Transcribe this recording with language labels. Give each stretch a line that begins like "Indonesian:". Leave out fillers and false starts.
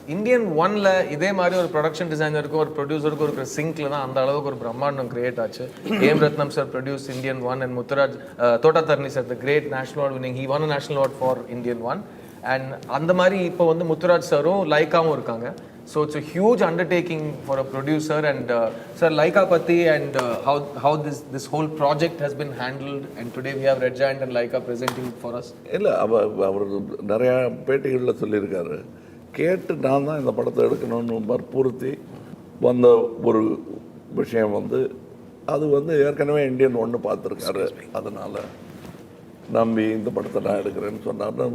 Tamil: Indian 1ல் இதே மாதிரி ஒரு ப்ரொடக்ஷன் டிசைனருக்கும் ஒரு ப்ரொடியூசருக்கும் இருக்கிற சிங்கில் தான் அந்த அளவுக்கு ஒரு பிரம்மாண்டம் கிரியேட் ஆச்சு.
English: AM Rathnam sir produce Indian 1 and Muthuraj Thotta Tharani sir the great national award winning, he won a national award for Indian 1.
Tamil: And அந்த மாதிரி இப்போ வந்து முத்துராஜ் சாரும் லைக்காவும் இருக்காங்க.
English: So it's a huge undertaking for a producer. And sir, Lyca Patti and how this whole project has been handled, and today we have Red Giant and Lyca presenting for us.
Tamil: இல்லை அவர் நிறையா பேட்டிகளில் சொல்லியிருக்காரு, கேட்டு நான் தான் இந்த படத்தை எடுக்கணும்னு வற்புறுத்தி வந்த ஒரு விஷயம் வந்து அது வந்து ஏற்கனவே இந்தியன் 1 பார்த்துருக்காரு. அதனால் நம்பி இந்த படத்தை நான் எடுக்கிறேன்னு சொன்னார்.